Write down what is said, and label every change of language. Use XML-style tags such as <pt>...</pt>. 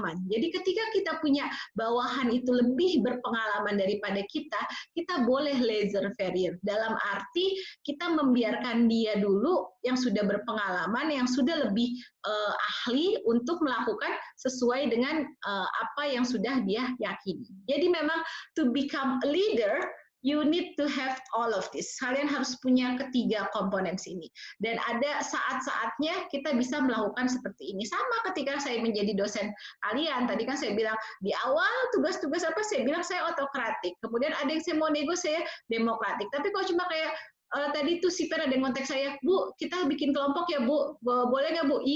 <id>Jadi ketika kita punya bawahan itu lebih berpengalaman daripada kita boleh laissez faire. Dalam arti kita membiarkan dia dulu yang sudah berpengalaman, yang sudah lebih ahli untuk melakukan sesuai dengan apa yang sudah dia yakini. Jadi memang</id> <en>to become a leader, you need to have all of this.</en> <id>Kalian harus punya ketiga komponen ini. Dan ada saat-saatnya kita bisa melakukan seperti ini. Sama ketika saya menjadi dosen kalian. Tadi kan saya bilang, di awal tugas-tugas apa, saya bilang saya otokratik. Kemudian ada yang saya mau nego, saya demokratik. Tapi kalau cuma kayak tadi tuh si Per ada yang kontak saya, Bu, kita bikin kelompok ya Bu, boleh nggak Bu?</id>